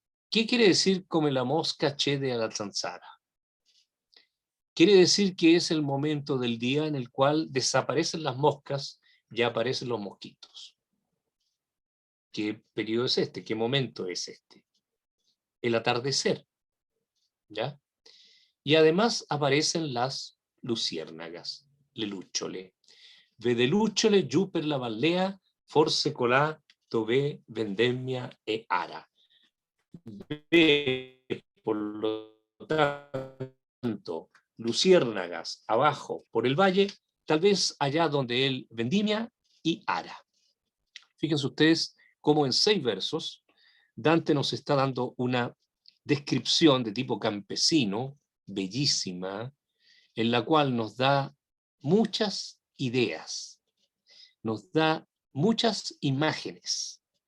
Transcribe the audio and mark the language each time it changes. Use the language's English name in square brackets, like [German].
[Spanish] ¿Qué quiere decir [Italian] come la mosca cede a la zanzara? [Spanish] Quiere decir que es el momento del día en el cual desaparecen las moscas y aparecen los mosquitos. ¿Qué periodo es este? ¿Qué momento es este? El atardecer, ¿ya? Y además aparecen las luciérnagas, [Italian] le lucciole. Vede lucciole giù per la vallea, forse colà dove vendemmia e ara. [Spanish] Ve, por lo tanto, luciérnagas abajo por el valle, tal vez allá donde él vendimia y ara. Fíjense ustedes cómo en 6 versos Dante nos está dando una descripción de tipo campesino, bellísima, en la cual nos da muchas ideas, nos da muchas imágenes.